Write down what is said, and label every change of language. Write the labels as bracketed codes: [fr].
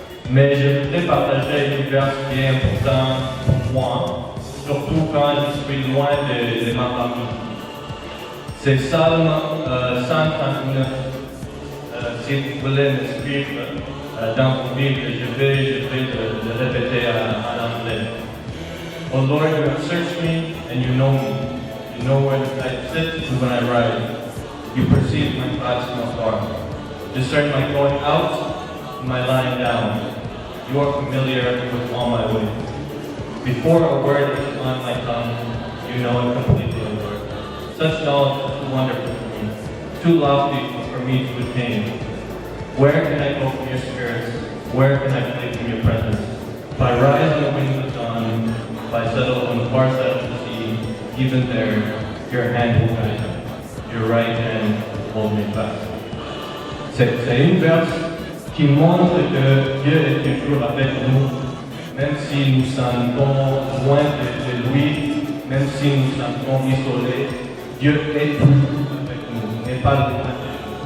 [fr] Mais je voudrais partager une verse qui est important pour moi, surtout quand je suis loin de ma famille. C'est Psalm 139. Si vous voulez me suivre dans vos Bibles, je vais le répéter à l'anglais. [en] Oh Lord, you have searched me and you know me. You know where I sit and when I rise. You perceive my thoughts from afar. Discern my going out and my lying down. You are familiar with all my ways. Before a word is on my tongue, you know it completely, O Lord. Such knowledge is too wonderful for me, too lofty for me to attain. Where can I go from your spirits? Where can I flee from your presence? If I rise on the wings of dawn, if I settle on the far side of the sea, even there, your hand will guide me. Your right hand will hold me fast. [fr] C'est une verse qui montre que Dieu est toujours avec nous, même si nous sentons loin de lui, même si nous sentons isolés, Dieu est toujours avec nous, n'est pas loin de nous.